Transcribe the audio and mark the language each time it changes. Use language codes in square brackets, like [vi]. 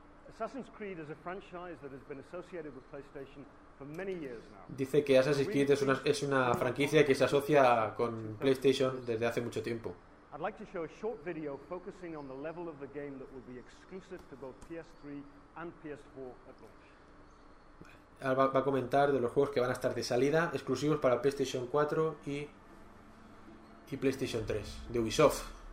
[en] Assassin's Creed is a franchise that has been associated with PlayStation for many years now. [es] Dice que Assassin's Creed es una franquicia que se asocia con PlayStation desde hace mucho tiempo. [en] I'd like to show a short video focusing on the level of the game that will be exclusive to both PS3 and PS4 at launch. [es] Va a comentar de los juegos que van a estar de salida exclusivos para PlayStation 4 y PlayStation 3 de Ubisoft.